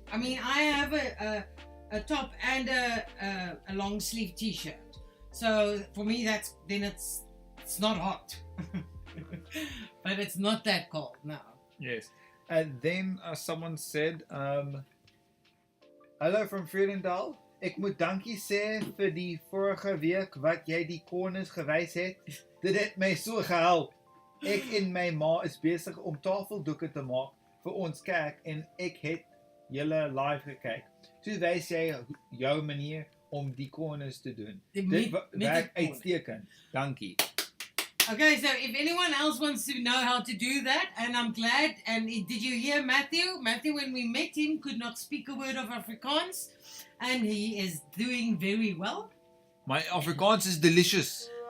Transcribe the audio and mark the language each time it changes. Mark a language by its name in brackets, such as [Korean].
[English] I mean, I have a top and a long sleeve t-shirt, so for me it's not hot. But it's not that cold, no. Yes. And then someone said, hallo from Vredendal. [Afrikaans] Ek moet dankie sê vir die vorige week wat jy die corners gewys het. Dit het my so gehelp. Ek en my ma is besig om tafeldoeke te maak vir ons kerk en ek het julle live gekyk. Toe wys jy jou manier om die corners te doen. Dit werk uitstekend. Dankie. [English] Okay, so if anyone else wants to know how to do that, and I'm glad, and did you hear Matthew? Matthew, when we met him, could not speak a word of Afrikaans, and he is doing very well. My Afrikaans is delicious.